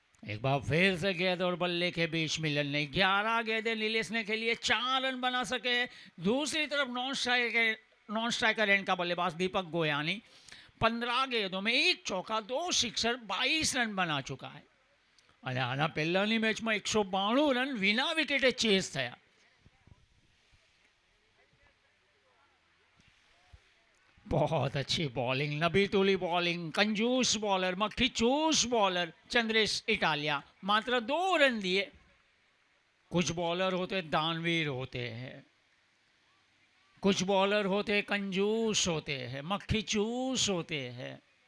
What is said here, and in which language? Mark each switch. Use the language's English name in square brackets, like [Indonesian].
[Hindi] एक बार फिर से गेंद और बल्ले के बीच मिलन नहीं, 11 गेंदें नीलेश ने खेली है, 4 रन बना सके। दूसरी तरफ नॉन स्ट्राइकर एंड का बल्लेबाज दीपक गोयानी 15 गेंदों में 1 चौका 2 सिक्सर 22 रन बना चुका है। [Gujarati] અને આના પહેલાની મેચમાં 192 રન વિના વિકેટે ચેઝ થયા। [Hindi] बहुत अच्छी बॉलिंग, नबीतुली बॉलिंग, कंजूस बॉलर, मक्खी चूस बॉलर चंद्रेश इटालिया, मात्र 2 रन दिए। कुछ बॉलर होते दानवीर होते हैं, कुछ बॉलर होते कंजूस होते हैं, मक्खी चूस होते हैं।